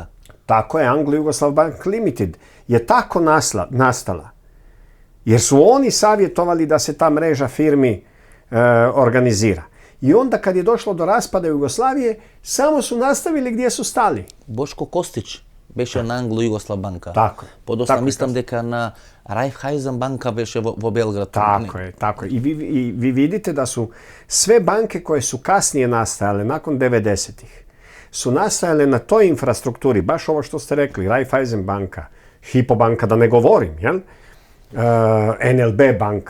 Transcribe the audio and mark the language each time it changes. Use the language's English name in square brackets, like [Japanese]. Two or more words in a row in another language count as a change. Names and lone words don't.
[Croatian] Tako je, Anglo-Jugoslav Bank Limited je tako nastala. Jer su oni savjetovali da se ta mreža firmi organizira. I onda kad je došlo do raspada Jugoslavije, samo su nastavili gdje su stali. [Macedonian] Boško Kostić беше на Anglo-Jugoslav банка. [Croatian] Tako je. [Macedonian] Подоцна мислам дека на Raiffeisen банка беше во Белград. [Croatian] Tako je. I vi vidite da su sve banke koje su kasnije nastajale, nakon 90-ih, su nastajale na toj infrastrukturi, baš ovo što ste rekli, Raiffeisen banka, Hypo banka, da ne govorim, jel? NLB banka.